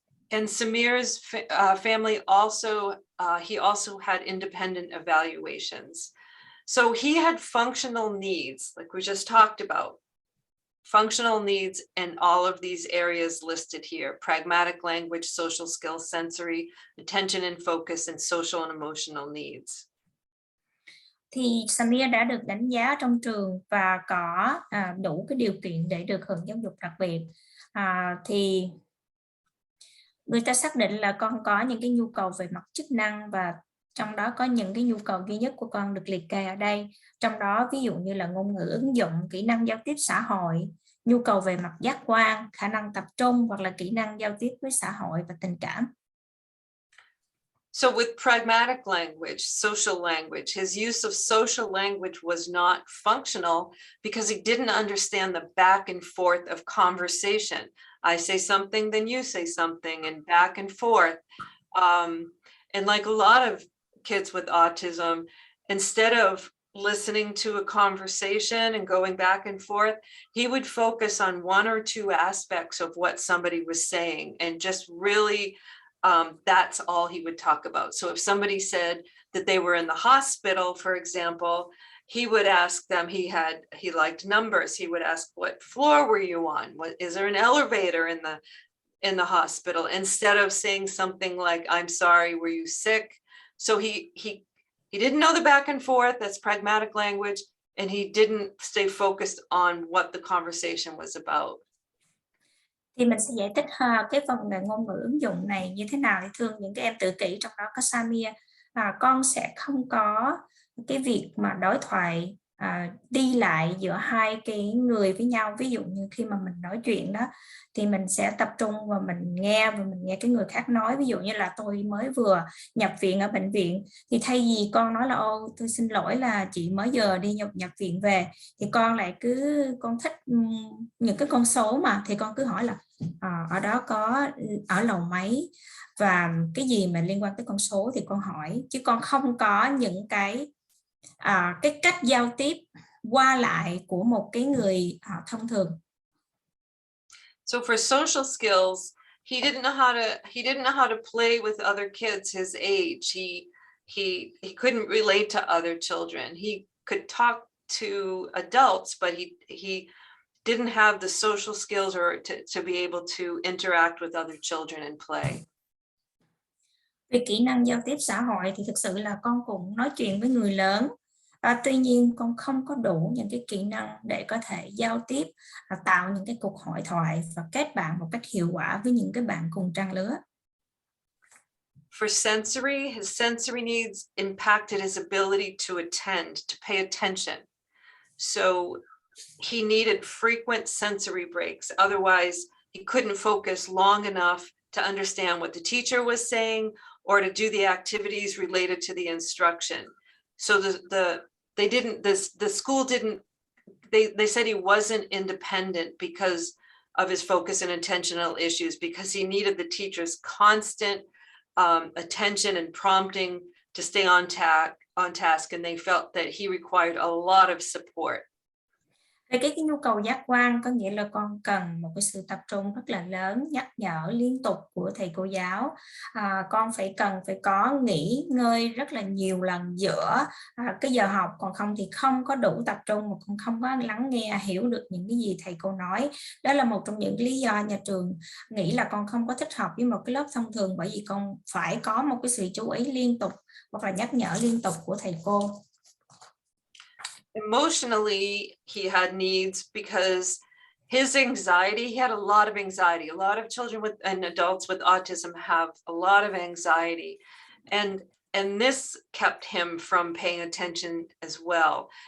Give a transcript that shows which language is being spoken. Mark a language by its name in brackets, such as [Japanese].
[English] And Samir's family also, he also had independent evaluations. So he had functional needs, like we just talked about. Functional needs in all of these areas listed here: pragmatic language, social skills, sensory, attention and focus, and social and emotional needs. [Vietnamese] Thì Samir đã được đánh giá trong trường và có đủ cái điều kiện để được hưởng giáo dục đặc biệt. Thì người ta xác định là con có những cái nhu cầu về mặt chức năng, và trong đó có những cái nhu cầu duy nhất của con được liệt kê ở đây. Trong đó ví dụ như là ngôn ngữ ứng dụng, kỹ năng giao tiếp xã hội, nhu cầu về mặt giác quan, khả năng tập trung hoặc là kỹ năng giao tiếp với xã hội và tình cảm. [English] So with pragmatic language, social language, his use of social language was not functional because he didn't understand the back and forth of conversation. I say something, then you say something, and back and forth. And like a lot of kids with autism, instead of listening to a conversation and going back and forth, he would focus on one or two aspects of what somebody was saying and just really, that's all he would talk about. So if somebody said that they were in the hospital, for example, he would ask them, he liked numbers. He would ask, what floor were you on? Is there an elevator in the hospital? Instead of saying something like, I'm sorry, were you sick? So he didn't know the back and forth, that's pragmatic language, and he didn't stay focused on what the conversation was about. [Vietnamese] Thì mình sẽ giải thích cái phần về ngôn ngữ ứng dụng này như thế nào. Thì thường những cái em tự kỷ, trong đó có Samir, con sẽ không có cái việc mà đối thoại đi lại giữa hai cái người với nhau. Ví dụ như khi mà mình nói chuyện đó thì mình sẽ tập trung và mình nghe cái người khác nói. Ví dụ như là tôi mới vừa nhập viện ở bệnh viện, thì thay vì con nói là ô tôi xin lỗi là chị mới giờ đi nhập viện về, thì con lại con thích những cái con số mà, thì con cứ hỏi là ở đó có ở lầu mấy và cái gì mà liên quan tới con số thì con hỏi, chứ con không có những cái cách giao tiếp qua lại của một cái người thông thường. [English] So for social skills, he didn't know how to play with other kids his age. He couldn't relate to other children. He could talk to adults, but he didn't have the social skills or to be able to interact with other children and play. [Vietnamese] Về kỹ năng giao tiếp xã hội thì thực sự là con cũng nói chuyện với người lớn. Tuy nhiên con không có đủ những cái kỹ năng để có thể giao tiếp, tạo những cái cuộc hội thoại và kết bạn một cách hiệu quả với những cái bạn cùng trang lứa. [English] For sensory, his sensory needs impacted his ability to attend, to pay attention. So he needed frequent sensory breaks. Otherwise, he couldn't focus long enough to understand what the teacher was saying or to do the activities related to the instruction. So the school didn't, they said he wasn't independent because of his focus and attentional issues, because he needed the teacher's constant attention and prompting to stay on task, and they felt that he required a lot of support. [Vietnamese] Về cái nhu cầu giác quan, có nghĩa là con cần một cái sự tập trung rất là lớn, nhắc nhở liên tục của thầy cô giáo. Con cần phải có nghỉ ngơi rất là nhiều lần giữa cái giờ học, còn không thì không có đủ tập trung, mà con không có lắng nghe hiểu được những cái gì thầy cô nói. Đó là một trong những lý do nhà trường nghĩ là con không có thích hợp với một cái lớp thông thường, bởi vì con phải có một cái sự chú ý liên tục hoặc là nhắc nhở liên tục của thầy cô. [English] Emotionally, he had needs because his anxiety, he had a lot of anxiety. A lot of children and adults with autism have a lot of anxiety. And this kept him from paying attention as well.